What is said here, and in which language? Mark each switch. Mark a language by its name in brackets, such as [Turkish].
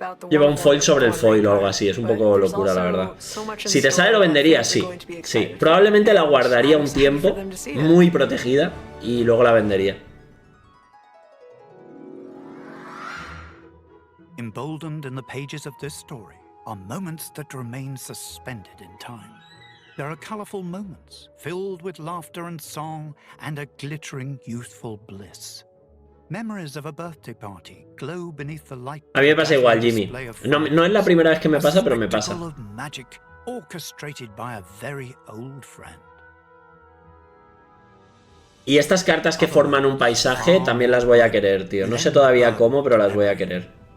[Spanish] Lleva un foil sobre el foil o algo así, es un poco locura, la verdad. Si te sale lo vendería, sí. Sí, probablemente la guardaría un tiempo, muy protegida, y luego la vendería. [English] Emboldened in the pages of this story are moments that remain suspended in time. There are colorful moments filled with laughter and song and a glittering youthful bliss. Memories of a birthday party glow beneath the light. [Spanish] A mí me pasa igual, Jimmy. No es la primera vez que me pasa, pero me pasa. [English] Magic orchestrated by a very old friend. [Spanish] Y estas cartas que forman un paisaje también las voy a querer, tío. No sé todavía cómo, pero las voy a querer.